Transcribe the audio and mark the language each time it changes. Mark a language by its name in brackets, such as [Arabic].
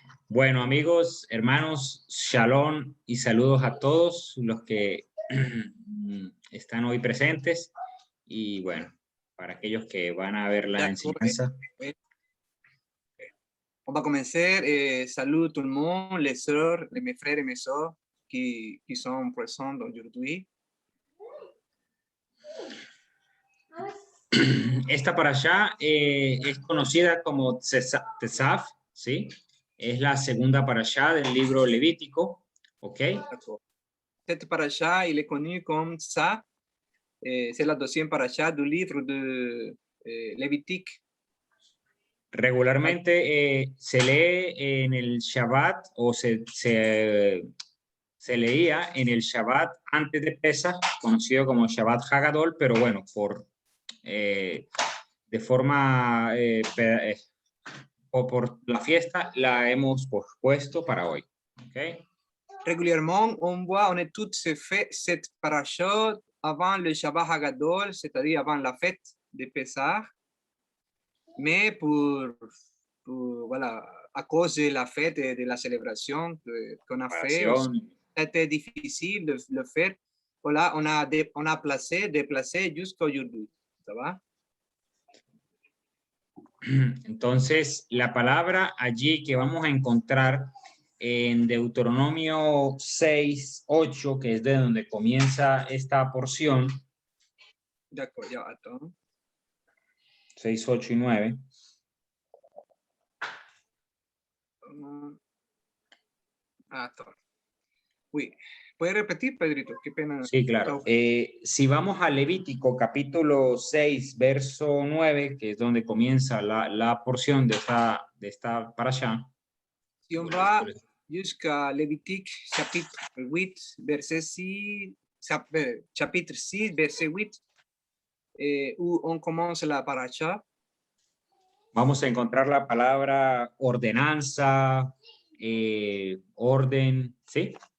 [Spanish] Bueno, amigos, hermanos, shalom y saludos a todos los que están hoy presentes. Y bueno, para aquellos que van a ver la enseñanza. [French] On va commencer. Salut tout le monde, les sœurs, mes frères et mes sœurs qui sont présents aujourd'hui. [Spanish] Esta para allá es conocida como Tesaf, ¿sí? Es la segunda para allá del libro Levítico, ¿ok? [French] Cette paracha, il est connu comme ça. C'est la deuxième paracha du livre de Lévitique. [Spanish] Regularmente se lee en el Shabbat o se leía en el Shabbat antes de Pesach, conocido como Shabbat Hagadol, pero bueno, de forma por la fiesta la hemos pospuesto para hoy. ¿Okay? [French] Régulièrement, on étudie cette paracha avant le Shabbat Hagadol, c'est-à-dire avant la fête de Pesach. Mais voilà, à cause de la fête et de la célébration qu'on a fait, c'était difficile de le faire. Voilà, on a déplacé jusqu'à aujourd'hui. ¿Ça va? [Spanish] Entonces, la palabra allí que vamos a encontrar en Deuteronomio 6, 8, que es de donde comienza esta porción. [French] D'accord, ya, attends. [Spanish] 6, 8 y 9. [French] Attends. Oui. [Spanish] ¿Puedes repetir, Pedrito? Qué pena. Sí, claro. Si vamos a Levítico, capítulo 6, verso 9, que es donde comienza la porción de esta parasha. [French] Si on va jusqu'à Lévitique, chapitre 8, verset 6, chapitre 6, verset 8, où on commence la paracha. [Spanish] Vamos a encontrar la palabra ordenanza, orden, ¿sí?